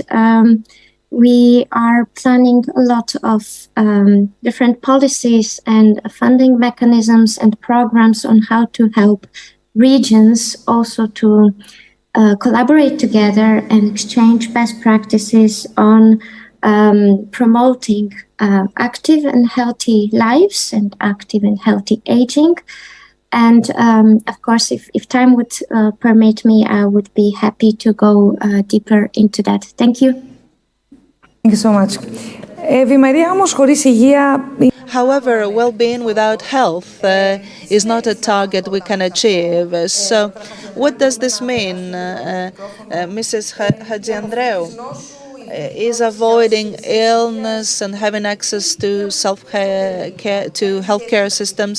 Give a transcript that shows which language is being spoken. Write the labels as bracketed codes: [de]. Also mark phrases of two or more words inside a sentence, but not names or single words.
[en] us, but we are planning a lot of different policies and funding mechanisms and programs on how to help regions also to collaborate together and exchange best practices on promoting active and healthy lives and active and healthy aging. And of course, if time would permit me, I would be happy to go deeper into that. Thank you. Thank you so much. [el] Ευημερία όμως χωρίς υγεία. [en] However, well-being without health is not a target we can achieve. So what does this mean? Mrs. Hadjiandreou is avoiding illness and having access to self-care, to healthcare systems.